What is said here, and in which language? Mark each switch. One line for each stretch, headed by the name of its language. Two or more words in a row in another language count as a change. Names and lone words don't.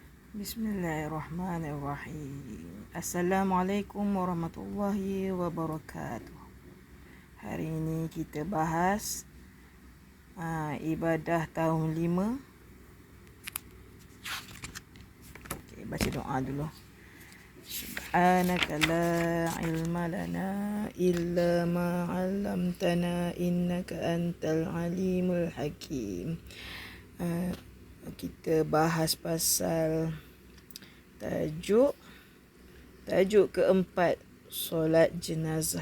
Arabic: بسم الله الرحمن الرحيم. السلام عليكم ورحمة الله وبركاته.
Malay: Hari ini kita bahas ibadah tahun 5. Okay, baca doa dulu.
Arabic: سبحانك لا علم لنا إلا ما علمتنا إنك أنت العليم الحكيم.
Malay: Kita bahas pasal tajuk keempat, solat jenazah.